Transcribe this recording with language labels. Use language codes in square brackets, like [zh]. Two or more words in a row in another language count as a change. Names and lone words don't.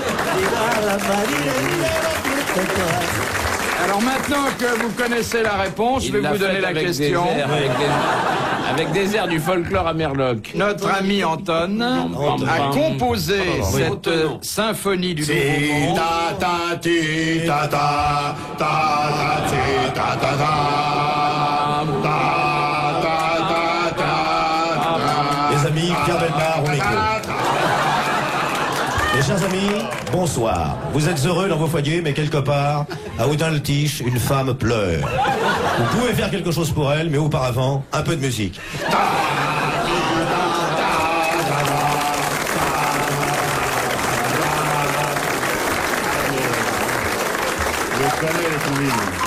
[fr] Alors maintenant que vous connaissez la réponse, je vais vous donner la question. Avec des airs du folklore à Merloc. Notre ami Anton a composé cette symphonie du Nouveau Ti Monde. ta ta ti ta ta ta ti ta ta ta ta ta ta ta. Les amis, Pierre Bellemare, on écoute. Mes chers amis, bonsoir. Vous êtes heureux dans vos foyers, mais quelque part, à Audin-le-Tiche, une femme pleure. Vous pouvez faire quelque chose pour elle, mais auparavant, un peu de musique. Je connais les combines.